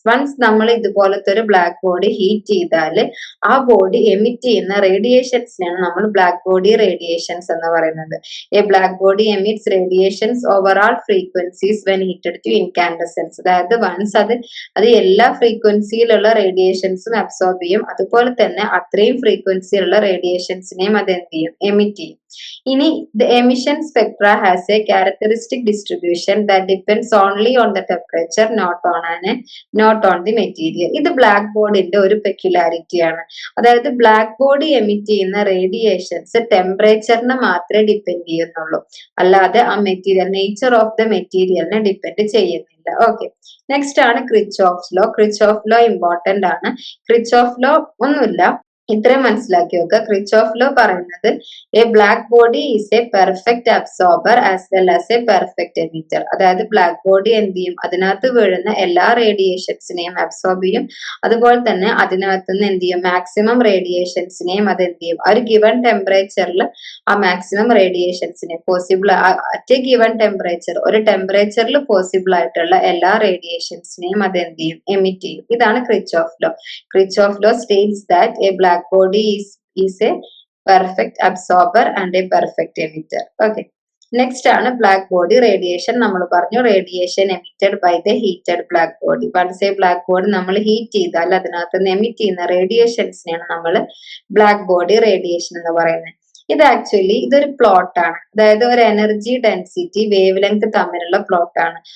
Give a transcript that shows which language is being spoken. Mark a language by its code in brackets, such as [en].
[ml] Once നമ്മൾ ഇതുപോലത്തെ ഒരു ബ്ലാക്ക് ബോഡി ഹീറ്റ് ചെയ്താൽ ആ ബോഡി എമിറ്റ് ചെയ്യുന്ന റേഡിയേഷൻസിനെയാണ് നമ്മൾ ബ്ലാക്ക് ബോഡി റേഡിയേഷൻസ് എന്ന് പറയുന്നത്. [en] A black body emits radiations over all frequencies when heated to incandescence. [ml] അതായത് വൺസ് അത് എല്ലാ ഫ്രീക്വൻസിയിലുള്ള റേഡിയേഷൻസും അബ്സോർബ് ചെയ്യും. അതുപോലെ തന്നെ അത്രയും ഫ്രീക്വൻസിയിലുള്ള റേഡിയേഷൻസിനെയും അത് എന്ത് ചെയ്യും? എമിറ്റ് ചെയ്യും. ഇനി [en] the emission spectra has a characteristic distribution that depends only on the temperature, not on the material. [ml] ഇത് ബ്ലാക്ക് ബോർഡിന്റെ ഒരു പെക്യുലാരിറ്റി ആണ്. അതായത് ബ്ലാക്ക് ബോഡി എമിറ്റ് ചെയ്യുന്ന റേഡിയേഷൻസ് ടെമ്പറേച്ചറിനെ മാത്രമേ ഡിപ്പെൻഡ് ചെയ്യുന്നുള്ളൂ, അല്ലാതെ ആ മെറ്റീരിയൽ നേച്ചർ ഓഫ് ദ മെറ്റീരിയലിനെ ഡിപ്പെൻഡ് ചെയ്യുന്നില്ല. ഓക്കെ, നെക്സ്റ്റ് ആണ് ക്രിച്ച്ഹോഫ്സ് ലോ. ക്രിച്ച്ഹോഫ് ലോ ഇമ്പോർട്ടന്റ് ആണ്. ക്രിച്ച്ഹോഫ് ലോ ഒന്നുമില്ല, ഇത്രയും മനസ്സിലാക്കി വെക്കുക. ക്രിച്ചോഫ് ലോ പറയുന്നത് [en] A black body is a perfect absorber as well as a perfect emitter. [ml] അതായത് ബ്ലാക്ക് ബോഡി എന്ത് ചെയ്യും, അതിനകത്ത് വീഴുന്ന എല്ലാ റേഡിയേഷൻസിനെയും അബ്സോർബ് ചെയ്യും. അതുപോലെ തന്നെ അതിനകത്ത് നിന്ന് എന്ത് ചെയ്യും, മാക്സിമം റേഡിയേഷൻസിനെയും അത് എന്ത് ചെയ്യും, ഒരു ഗിവൺ ടെമ്പറേച്ചറിൽ ആ maximum റേഡിയേഷൻസിനെ [en] possible at a given temperature, [ml] ഒരു ടെമ്പറേച്ചറിൽ പോസിബിൾ ആയിട്ടുള്ള എല്ലാ റേഡിയേഷൻസിനെയും അത് എന്ത് ചെയ്യും, എമിറ്റ് ചെയ്യും. ഇതാണ് Kirchhoff law. [en] Kirchhoff law states that a black body is a perfect absorber and a perfect emitter. [ml] Okay. Next ആണ് ബ്ലാക്ക് ബോഡി റേഡിയേഷൻ. നമ്മൾ പറഞ്ഞു [en] Radiation emitted by the heated black body. [ml] Once A black body നമ്മൾ heat ചെയ്താൽ അതിനകത്ത് നിന്ന് emit ചെയ്യുന്ന റേഡിയേഷൻസിനെയാണ് നമ്മൾ black body radiation എന്ന് പറയുന്നത്. ഇത് ആക്ച്വലി ഇതൊരു പ്ലോട്ടാണ്, അതായത് ഒരു എനർജി ഡെൻസിറ്റി വേവ് ലെങ്ത് തമ്മിലുള്ള പ്ലോട്ടാണ്.